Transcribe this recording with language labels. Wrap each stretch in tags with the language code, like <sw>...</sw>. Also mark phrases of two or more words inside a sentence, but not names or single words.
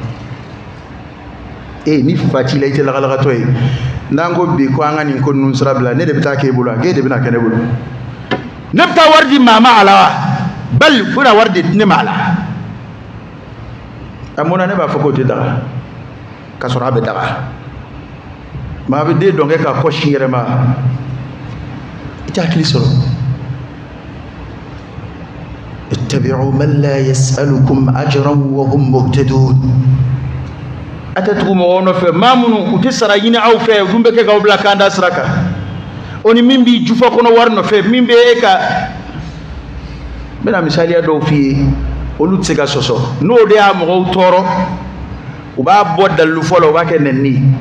<bm>ni fa t'i la i tɛ lagalagatɔ ye n'an ko bi ko an ka nin ko ninnu sira bila ne de bɛ taa k'e bolo a k'e de bɛna kɛ ne bolo ne bɛ taa wari di maa ma a la wa bali u bɛna wari di ne ma a la a mun na ne b'a fɔ k'o tɛ daga ka sɔrɔ a bɛ daga maa bɛ den dɔn kɛ k'a kɔ sin yɛrɛ ma i tɛ hakili sɔrɔ</bm> <ar>اتبعوا من لا يسألكم أجرا وهم مهتدون</ar> <bm>a tɛ tugu mɔgɔw nɔfɛ maa minnu u tɛ sara ɲini aw fɛ u dun bɛ kɛ k'aw bila kan da sira kan o ni min b'i jufa kɔnɔ wari nɔfɛ min bɛ e ka n bɛna misaliya dɔw f'i ye olu tɛ se ka sɔsɔ n'o de y'a mɔgɔw tɔɔrɔ u b'a bɔ dalilu fɔlɔ u b'a kɛ nɛnini</bm>